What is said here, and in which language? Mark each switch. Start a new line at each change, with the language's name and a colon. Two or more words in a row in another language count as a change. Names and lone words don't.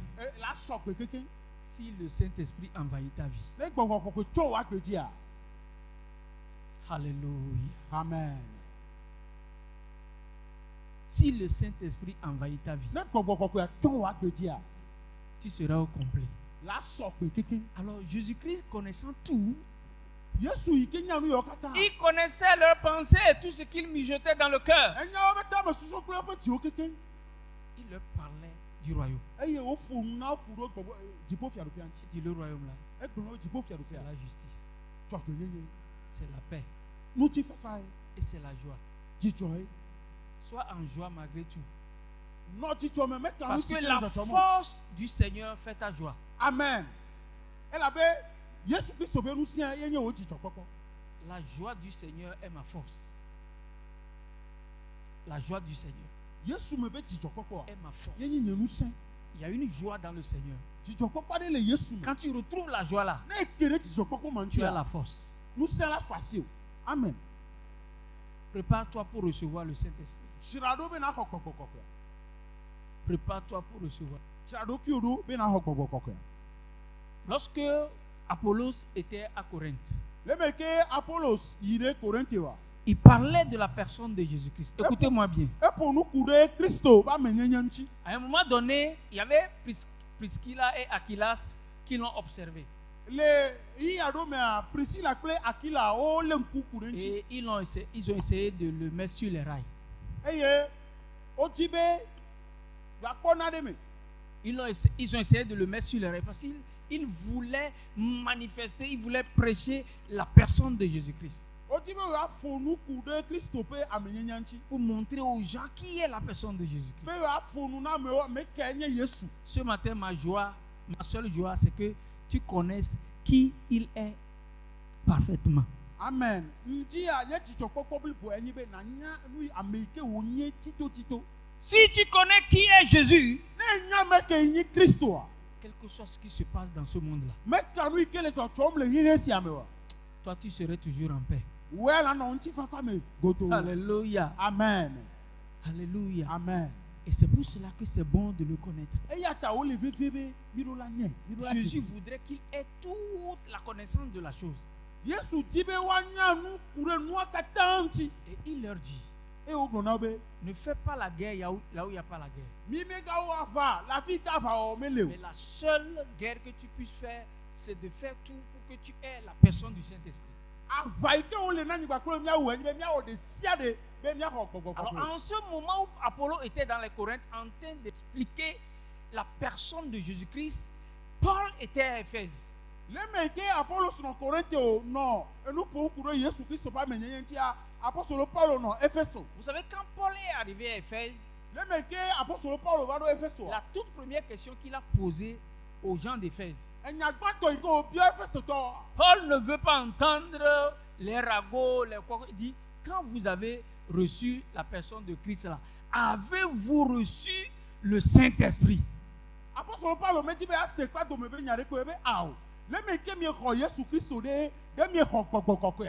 Ewe: la sɔ gbe keke.
French: Si le Saint-Esprit envahit ta vie.
Ewe: Ne gbɔgbɔ kɔkɔe tso wɔ agbe dzia.
French: Alléluia. Amen. Si le Saint-Esprit envahit ta vie,
Ewe: Ne gbɔgbɔ kɔkɔe tso wɔ agbe dzia.
French: tu seras au complet.
Ewe: La sɔ gbe keke.
French: Alors Jésus-Christ, connaissant tout,
Ewe: Yesu yi ke nya nu yawo katã.
French: il connaissait leurs pensées et tout ce qu'ils mijotaient dans le cœur.
Ewe: Enyawo be ta me susu kple woƒe dziwo keke.
French: Il leur parlait du royaume.
Ewe: Eye woƒo nu na wo ku ɖo gbɔgbɔ dziƒofiaɖoƒea ŋuti.
French: Il dit le royaume là,
Ewe: Egblɔ na wo
French: c'est
Ewe: dziƒofiaɖoƒea.
French: la justice,
Ewe: Dzɔdzɔnyenye.
French: c'est la paix
Ewe: Ŋutifafae.
French: et c'est la joie.
Ewe: Dzidzɔe.
French: Sois en joie malgré tout.
Ewe: Nɔ dzidzɔ me meka nu
French: Parce
Ewe: si
French: que
Ewe: ke
French: la
Ewe: le dzɔdzɔ mɔ.
French: force du Seigneur fait ta joie. Amen.
Ewe: Elabe Yesu Kristo be nu sia ye nye wo dzidzɔkpɔkpɔ.
French: La joie du Seigneur est ma force. La joie du Seigneur
Ewe: Yesu me be dzidzɔkpɔkpɔa
French: est ma force.
Ewe: ye nye nye nu sia.
French: Il y a une joie dans le Seigneur.
Ewe: Dzidzɔkpɔkpɔ aɖe le Yesu me.
French: Quand tu retrouves la joie là,
Ewe: Ne eke ɖe dzidzɔkpɔkpɔ me
French: tu as
Ewe: ŋutia,
French: la force.
Ewe: nu sia la su asi o.
French: Amen. Prépare-toi pour recevoir le Saint-Esprit.
Ewe: Dzra ɖo be na xɔ gbɔgbɔ kɔkɔe.
French: Prépare-toi pour recevoir.
Ewe: Dzra ɖokuiwo ɖo be na xɔ gbɔgbɔ kɔkɔe.
French: Lorsque Apollos était à Corinthe,
Ewe: Le me ke Apollos yi ɖe Korinte wa.
French: il parlait de la personne de Jésus-Christ. Écoutez-moi bien.
Ewe: Eƒo nu ku ɖe Kristo ƒe amenyenye ŋuti.
French: À un moment donné, il y avait Priscilla et Aquilas qui l'ont observé.
Ewe: Le yi aɖo mea Priscilla kple Aquila wo le ŋku ku ɖe ŋuti.
French: Et ils ont essayé de le mettre sur les rails.
Ewe: Eye wodi be yeakpɔ naɖe me.
French: Ils ont essayé de le mettre sur les rails parce qu'ils voulaient manifester, ils voulaient prêcher la personne de Jésus-Christ.
Ewe: Wodi be yeaƒo nu ku ɖe Kristo ƒe amenyenya ŋuti.
French: Pour montrer aux gens qui est la personne de Jésus-Christ.
Ewe: Be yeaƒo nu na amewo ame ke nye Yesu.
French: Ce matin, ma seule joie, c'est que tu connaisses qui il est parfaitement. Amen.
Ewe: Ŋdia nye dzidzɔkpɔkpɔ blibo enyi be nanya nu yi ame yi ke wònye titotito.
French: Si tu connais qui est Jésus,
Ewe: Ne nya me ke nyi Kristoa,
French: quel que soit ce qui se passe dans ce monde-là,
Ewe: meka nu yi ke le tsɔtsɔm le ɣeɣe sia me wa.
French: toi tu serais toujours en paix.
Ewe: Woe la nɔ ŋutifafa me godo.
French: Alléluia. Amen. Alléluia. Amen. Et c'est pour cela que c'est bon de le connaître.
Ewe: Eya ta wole vevie be miɖo la nye, miɖo la
French: Jésus
Ewe: dzesi.
French: voudrait qu'il ait toute la connaissance de la chose.
Ewe: Yesu di be woanya nu ku ɖe nua katã ŋuti.
French: Et il leur dit,
Ewe: Eye wogblɔ na wo be
French: ne fais pas la guerre là où il n'y a pas la guerre.
Ewe: mi megawo ava le afi ka aʋawɔwɔ mele o.
French: Mais la seule guerre que tu puisses faire, c'est de faire tout pour que tu aies la personne du Saint-Esprit.
Ewe: Aʋa yi ke wole na anyigba kple miawo enyi be miawɔ ɖe sia ɖe be miaxɔ gbɔgbɔ
French: Alors,
Ewe: kɔkɔe.
French: en ce moment où Apollo était dans les Corinthes en train d'expliquer la personne de Jésus-Christ, Paul était à Éphèse.
Ewe: Le me ke Apollos nɔ Korinte o nɔ enu ƒom ku ɖe Yesu Kristo ƒe amenyenye ŋutia, apostolo Paulo nɔ Efeso.
French: Vous savez, quand Paul est arrivé à Éphèse,
Ewe: Le me ke apostolo Paulo va ɖo Efesoa.
French: la toute première question qu'il a posée aux gens d'Éphèse,
Ewe: Enya gbãtɔ yi ke wòbia Efesotɔ.
French: Paul ne veut pas entendre les ragots, les quoi. Il dit, quand vous avez reçu la personne de Christ là, avez-vous reçu le Saint-Esprit?
Ewe: Apostolo Paulo me di be ase kpa dome be nya ɖe koe be ao. Le me ke miexɔ Yesu Kristo ɖe miexɔ gbɔgbɔ kɔkɔea.